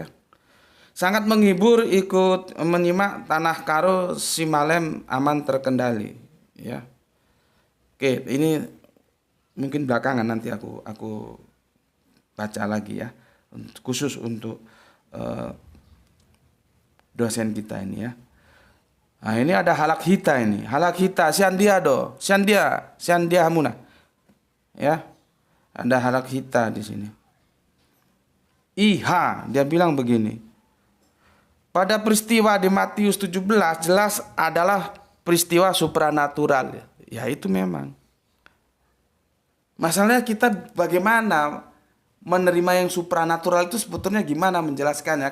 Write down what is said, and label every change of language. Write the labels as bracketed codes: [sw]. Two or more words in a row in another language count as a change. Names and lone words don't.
[id] Sangat menghibur ikut menyimak Tanah Karo Simalem aman terkendali ya. Oke, ini mungkin belakangan nanti aku baca lagi ya, khusus untuk dosen kita ini ya. Nah, ini ada [bbc] halak hita [id] ini. [bbc] Halak hita Siandia Hamuna. [id] Ya. Ada [bbc] halak hita [id] di sini. Dia bilang begini. Pada peristiwa di Matius 17 jelas adalah peristiwa supranatural. Ya itu memang. Masalahnya kita bagaimana menerima yang supranatural itu sebetulnya gimana menjelaskannya.